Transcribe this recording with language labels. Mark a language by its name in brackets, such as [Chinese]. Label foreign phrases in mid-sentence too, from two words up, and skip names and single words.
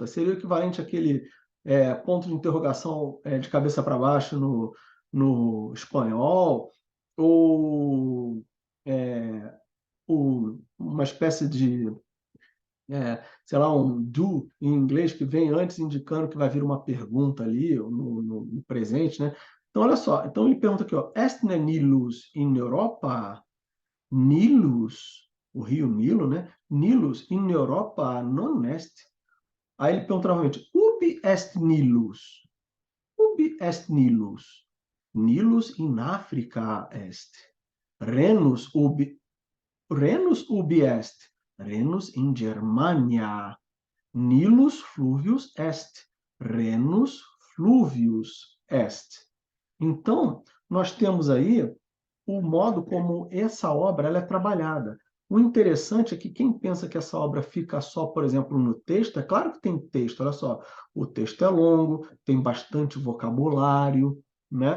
[Portuguese] Seria o equivalente àquele ponto de interrogação de cabeça para baixo no espanhol, ou uma espécie de, sei lá, um do em inglês que vem antes indicando que vai vir uma pergunta ali no presente, né? Então, olha só. Então, ele pergunta aqui, ó, [Latin] Est Nilus in Europa? Nilus, [Portuguese] o rio Nilo, né? [Latin] Nilus in Europa non est. [Portuguese] Aí ele pergunta novamente, [Latin] ubi est Nilus? Ubi est Nilus? Nilus in Africa est. Renus ubi est. Renus in Germania. Nilus fluvius est. Renus fluvius est. [Portuguese] Então, nós temos aí o modo como essa obra ela é trabalhada. O interessante é que quem pensa que essa obra fica só, por exemplo, no texto, é claro que tem texto, olha só, o texto é longo, tem bastante vocabulário, né?